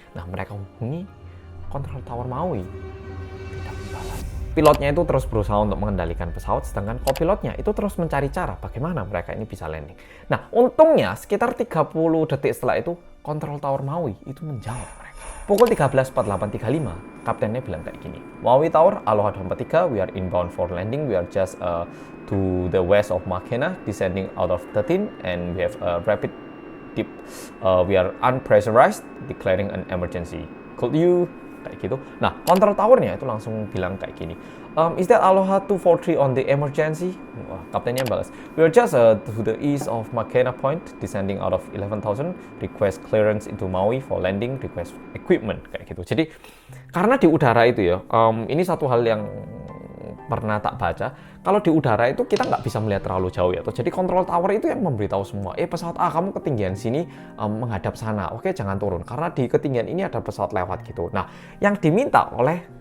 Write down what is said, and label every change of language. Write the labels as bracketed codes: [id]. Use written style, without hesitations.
[id] Nah, mereka hubungi control tower Maui, tidak membalas. Pilotnya itu terus berusaha untuk mengendalikan pesawat, sedangkan kopilotnya itu terus mencari cara bagaimana mereka ini bisa landing. Nah, untungnya sekitar 30 detik setelah itu, control tower Maui itu menjawab mereka. Pukul 13.48.35, kaptennya bilang kayak gini, [en] Maui Tower, Aloha 243, we are inbound for landing, we are just to the west of Makena, descending out of 13, and we have a rapid dip. We are unpressurized, declaring an emergency. Could you? [id] Kayak gitu. Nah, control towernya itu langsung bilang kayak gini. [en] Is that Aloha 243 on the emergency? [id] Wah, kaptennya balas. [en] We are just to the east of Makena Point, descending out of 11,000. Request clearance into Maui for landing. Request equipment. [id] Kayak gitu. Jadi, karena di udara itu ya, ini satu hal yang pernah tak baca, kalau di udara itu kita nggak bisa melihat terlalu jauh ya. Jadi control tower itu yang memberitahu semua, pesawat A kamu ketinggian sini menghadap sana, oke jangan turun karena di ketinggian ini ada pesawat lewat gitu. Nah, yang diminta oleh